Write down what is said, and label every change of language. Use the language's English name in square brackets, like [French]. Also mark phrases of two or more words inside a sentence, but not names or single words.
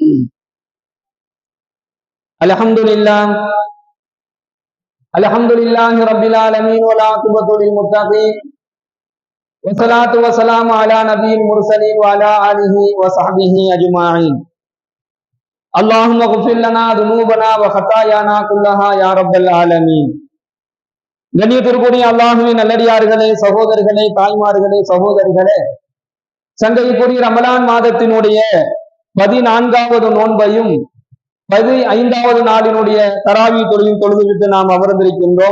[Arabic] الحمد لله رب العالمين والعاقبة للمتقين والصلاة والسلام على نبي المرسلين وعلى آله وصحبه أجمعين. اللهم اغفر لنا ذنوبنا وخطايانا كلها يا رب العالمين. [Tamil] கண்ணியத்திற்குரிய அல்லாஹுவின் நல்லடியார்களே, சகோதரர்களே, தாய்மார்களே, சகோதரிகளே, சங்கைக்குரிய ரமலான் மாதத்தினுடைய 14வது நோன்பையும் 15வது நாளினுடைய தராவி தொழுகையும் தொழுதுவிட்டு நாம் அமர்ந்திருக்கின்றோம்.